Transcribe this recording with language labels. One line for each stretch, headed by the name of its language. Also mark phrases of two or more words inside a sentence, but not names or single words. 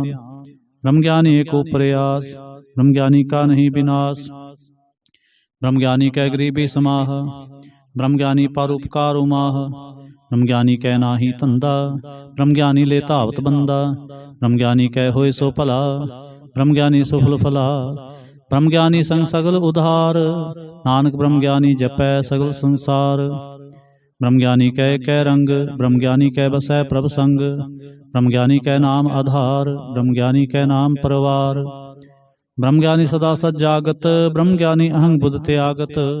Punjabi: ਬ੍ਰਹਮ ਗਿਆਨੀ ਏਕ ਪ੍ਰਯਾਸ, ਬ੍ਰਹਮ ਗਿਆਨੀ ਕਾ ਨਹੀਂ ਬਿਨਾਸ। ਬ੍ਰਹਮ ਗਿਆਨੀ ਕੈ ਗਰੀਬੀ ਸਮਾਹ, ਬ੍ਰਹਮ ਗਿਆਨੀ ਪਰਉਪਕਾਰ ਉਮਾਹ। ਬ੍ਰਹਮ ਗਿਆਨੀ ਕੈ ਨਾਹੀ ਧੰਧਾ, ਬ੍ਰਹਮ ਗਿਆਨੀ ਲੇ ਧਾਵਤ ਬੰਦਾ। ਬ੍ਰਹਮ ਗਿਆਨੀ ਕੈ ਹੋਏ ਸੋ ਭਲਾ, ਬ੍ਰਹਮ ਗਿਆਨੀ ਸੁਫਲ ਫਲਾ। ਬ੍ਰਹਮ ਗਿਆਨੀ ਸੰਗ ਸਗਲ ਉਧਾਰ, ਨਾਨਕ ਬ੍ਰਹਮ ਗਿਆਨੀ ਜਪੈ ਸਗਲ ਸੰਸਾਰ। ਬ੍ਰਹਮ ਗਿਆਨੀ ਕੈ ਕੈ ਰੰਗ, ਬ੍ਰਹਮ ਗਿਆਨੀ ਕੈ ਬਸੈ ਪ੍ਰਭ ਸੰਗ। ਬ੍ਰਹਮ ਗਿਆਨੀ ਕੈ ਨਾਮ ਆਧਾਰ, ਬ੍ਰਹਮ ਗਿਆਨੀ ਕੈ ਨਾਮ ਪਰਵਾਰ। ਬ੍ਰਹਮ ਗਿਆਨੀ ਸਦਾ ਸਜਾਗਤ, ਬ੍ਰਹਮ ਗਿਆਨੀ ਅਹੰਗ ਬੁਧ ਤਿਆਗਤ।